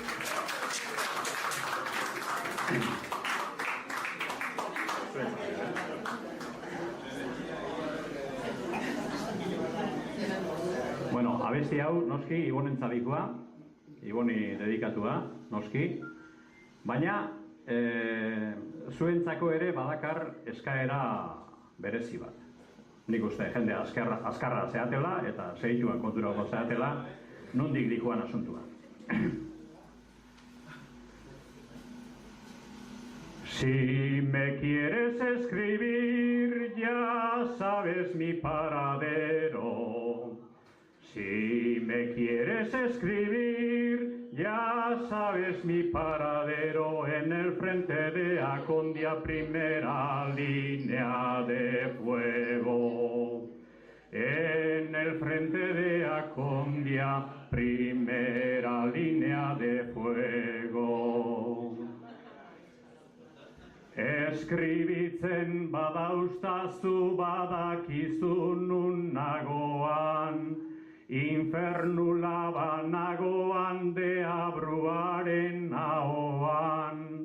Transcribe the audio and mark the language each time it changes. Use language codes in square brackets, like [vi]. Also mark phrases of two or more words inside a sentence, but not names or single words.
[eu] Bueno, abesti hau, noski, Ibonentzadikoa, Iboni dedikatua, noski, baina zuentzako ere badakar eskaera berezi bat. Nik uste, jende azkarra zeatela eta segituan konturako zeatela, nondik dikoan asuntua. [es] Si me quieres escribir, ya sabes mi paradero. Si me quieres escribir, ya sabes mi paradero. En el frente de Acondia, primera línea de fuego. En el frente de Acondia, primera línea de fuego. [eu] Eskribitzen badaustazu badakizu nun nagoan, infernu labanagoan deabruaren ahoan.